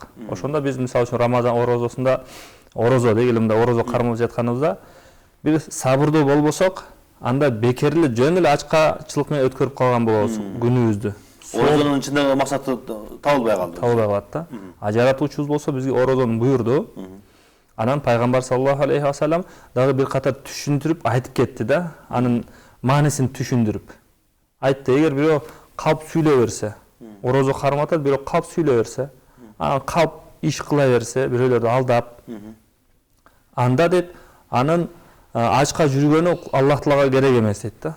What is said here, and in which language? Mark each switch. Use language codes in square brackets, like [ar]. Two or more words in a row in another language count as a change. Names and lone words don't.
[ky] Ошондо биз мисалы үчүн Рамазан орозосунда орозо дегеле мындай орозо кармап жатканыбызда бир сабырдуу болбосок, анда бекер эле жөн эле ачкачылык менен өткөрүп калган болобуз күнүбүздү. Орозонун ичиндеги максаты табылбай калды. Табылбай калат да. Жаратуучубуз болсо бизге орозону буйрду. Анан пайгамбар [ar] صلى الله عليه وسلم [ky] дагы бир катар түшүндүрүп айтып кетти да, анын маанисин түшүндүрүп. Айтты, эгер бирөө калп сүйлөй берсе, орозо кармап атат, бирөө калп сүйлөй берсе, анан калп иш кыла берсе, бирөөлөрдү алдап, анда деп анын ачка жүргөнү Аллах Таалага керек эмес дейт да.